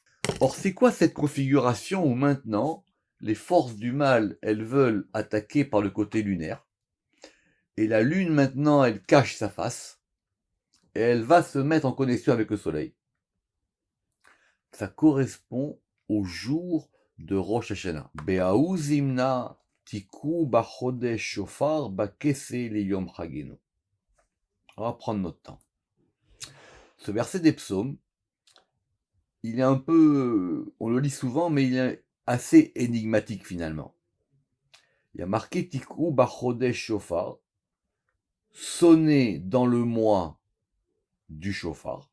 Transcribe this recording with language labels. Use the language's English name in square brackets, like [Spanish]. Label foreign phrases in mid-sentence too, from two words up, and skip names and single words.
[French] Or, c'est quoi cette configuration où maintenant, les forces du mal, elles veulent attaquer par le côté lunaire, et la lune maintenant, elle cache sa face, et elle va se mettre en connexion avec le soleil. Ça correspond au jour de Rosh Hashanah. [Hebrew] בההוא זמנא תקעו בחודש שופר בכסה ליום חגנו. [French] On va prendre notre temps. Ce verset des psaumes, il est un peu, on le lit souvent, mais il est assez énigmatique finalement. Il y a marqué [Hebrew] תקעו בחודש שופר, [French] sonné dans le mois du Shofar.